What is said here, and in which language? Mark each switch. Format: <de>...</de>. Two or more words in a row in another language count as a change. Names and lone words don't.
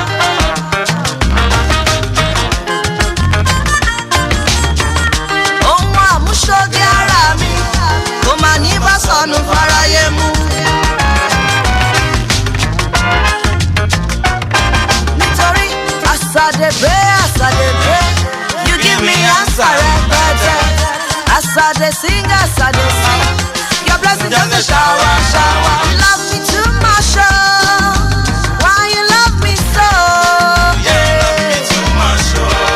<yo>Ohun àmúṣoge ara mi kò mà ní bá sọnù fáráyé mú. Nítorí àsàdébé àsàdébé</yo> <en>you give me answer</en> <yo>rẹpẹtẹ.</yo> <en>Àsàdé sing àsàdé sing your blessing just a shower shower. You love me too much oh. Why you love me so? Yeah, you love me too much oh.</en>